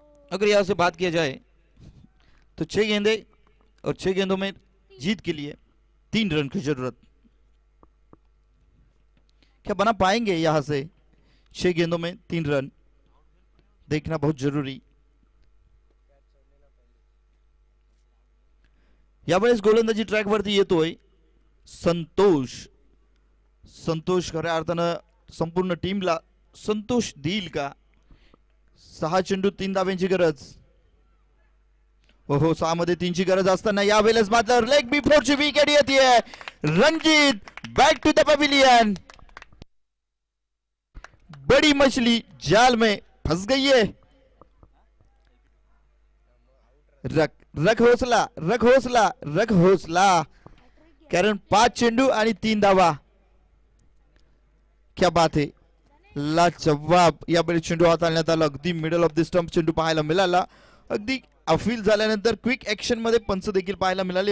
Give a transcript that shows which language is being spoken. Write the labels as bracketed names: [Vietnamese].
[Hindi] अगर यहां से बात किया जाए तो 6 गेंदे और 6 गेंदों में जीत के लिए 3 रन की जरूरत. क्या बना पाएंगे यहां से 6 गेंदों में 3 रन, देखना बहुत जरूरी. [Marathi] यावेळेस गोलंदाजी ट्रॅक वरती येतोय संतोष. संतोष खऱ्या अर्थानं संपूर्ण टीमला संतोष देईल का. 6 चेंडू 3 धाब्यांची गरज. हो 6 मध्ये 3 ची गरज असताना यावेळेस मात्र लेग बिफोर ची विकेट येते. [English] Ranjit back to the pavilion. [Hindi] बड़ी मछली जाल में फंस गई है. रख हौसला, रख हौसला, रख हौसला. [Marathi] कारण 5 चेंडू आणि 3 धावा. [Hindi] क्या बात है. [Marathi] लाजवाब यावेळी चेंडू हाताळण्यात आला. अगदी मिडल ऑफ द स्टंप चेंडू पाहायला मिळाला. अगदी अपील झाल्यानंतर क्विक ऍक्शन मध्ये पंच देखील पाहायला मिळाले.